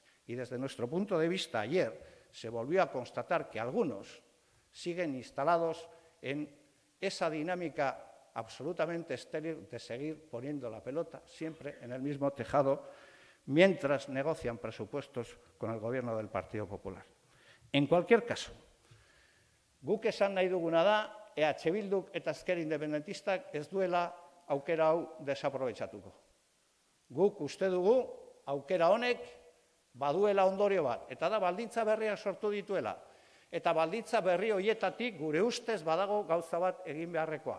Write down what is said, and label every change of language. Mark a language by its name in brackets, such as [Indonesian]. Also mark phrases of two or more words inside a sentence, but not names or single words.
[Spanish] Y desde nuestro punto de vista, ayer se volvió a constatar que algunos siguen instalados en esa dinámica absolutamente estéril de seguir poniendo la pelota siempre en el mismo tejado mientras negocian presupuestos con el gobierno del Partido Popular. En cualquier caso, [Basque] guk esan nahi duguna da, EH Bilduk eta Ezker Independentistak ez duela aukera hau desaprobetxatuko. Guk uste dugu aukera honek baduela ondorio bat, eta da baldintza berriak sortu dituela. Eta baldintza berri horietatik gure ustez badago gauza bat egin beharrekoa.